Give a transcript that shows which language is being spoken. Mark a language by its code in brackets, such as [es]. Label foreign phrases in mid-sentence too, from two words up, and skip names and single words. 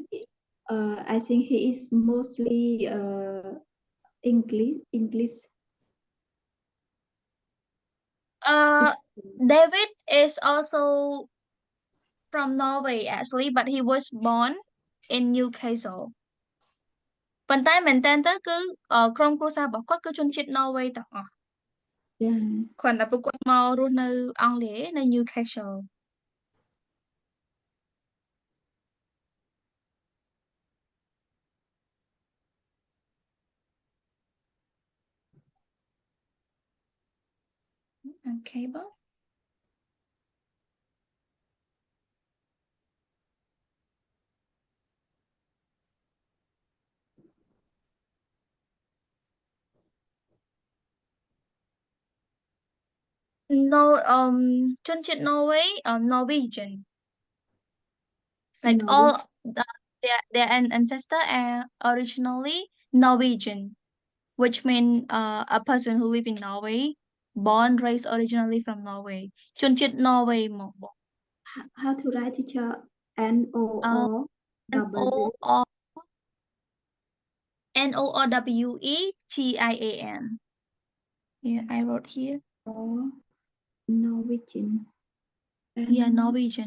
[en] I think he is mostly English. David is also from Norway actually, but he was born in Newcastle. [km] ប៉ុន្តែមែនតើទៅគឺក្រុមគ្រួសាររបស់គាត់គឺជនជាតិ Norway ទាំងអស់ [en] Yeah. [km] គ្រាន់តែពួកគាត់មករស់នៅអង់គ្លេសនៅ Newcastle. [en] Okay, Bong. [km] No, ជនជាតិ Norway, Norwegian. [en] Like all their ancestor are originally Norwegian, which mean a person who live in Norway, born raised originally from Norway. [km] ជនជាតិ Norway មក [en] How to write, teacher? N-O-O-W. Norwegian. Yeah, I wrote here. Norwegian. Yeah, Norwegian.